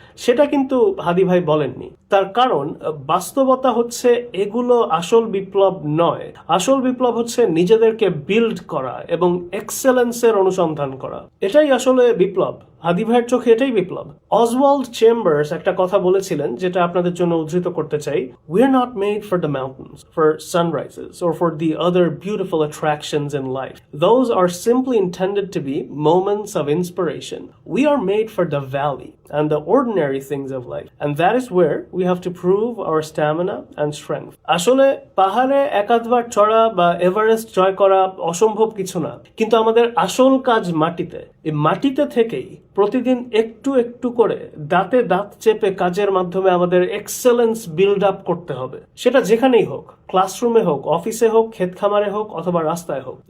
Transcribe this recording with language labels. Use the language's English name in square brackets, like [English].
[Bangla] সেটা কিন্তু হাদি ভাই বলেননি। তার কারণ বাস্তবতা হচ্ছে এগুলো আসল বিপ্লব নয়। আসল বিপ্লব হচ্ছে নিজেদেরকে বিল্ড করা এবং এক্সেলেন্সের অনুসন্ধান করা। এটাই আসলে বিপ্লব। হাদি ভাইয়ের চোখে এটাই বিপ্লব। অসওয়াল্ড চেম্বার্স একটা কথা বলেছিলেন, যেটা আপনাদের জন্য উদ্ধৃত করতে চাই। [English] We are not made for the mountains, for sunrises, or for the other beautiful attractions in life. Those are simply intended to be moments of inspiration. We are made for the valley and the ordinary things of life. And that is where we have to prove our stamina and strength. [Bangla] আসলে পাহাড়ে একাধবার চড়া বা Everest জয় করা অসম্ভব কিছু না, কিন্তু আমাদের আসল কাজ মাটিতে। এই মাটিতে থেকেই প্রতিদিন একটু একটু করে দাঁতে দাঁত চেপে কাজের মাধ্যমে আমাদের এক্সেলেন্স বিল্ড আপ করতে হবে। সেটা যেখানেই হোক, ক্লাসরুমে হোক, অফিসে হোক, ক্ষেত খামারে হোক অথবা রাস্তায় হোক।